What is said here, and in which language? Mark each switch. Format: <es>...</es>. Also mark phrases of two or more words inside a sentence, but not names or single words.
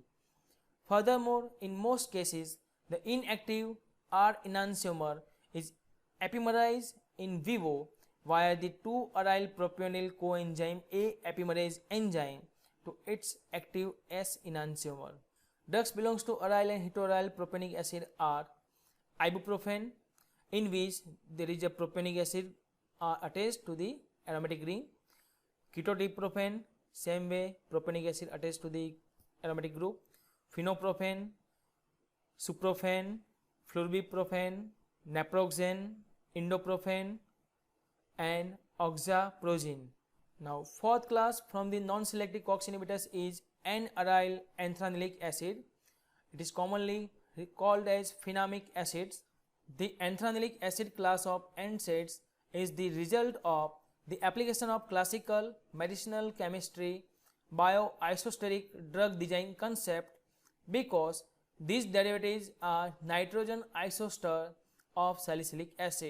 <en>Furthermore, in most cases, the inactive R enantiomer is epimerized</en> <la>in vivo</la> <en>via the 2-aryl propionyl coenzyme A epimerase enzyme to its active S enantiomer. Drugs belongs to aryl and heteroaryl propionic acid are ibuprofen, in which there is a propionic acid attached to the aromatic ring, ketotiprofen, same way propionic acid attached to the aromatic group, phenoprofen, suprofen, flurbiprofen, naproxen, indoprofen and oxaprozin. Now fourth class from the non-selective COX inhibitors is N-aryl anthranylic acid. It is commonly called as phenamic acids. The anthranylic acid class of NSAIDs is the result of the application of classical medicinal chemistry bioisosteric drug design concept because these derivatives are nitrogen isoester of salicylic acid.</en>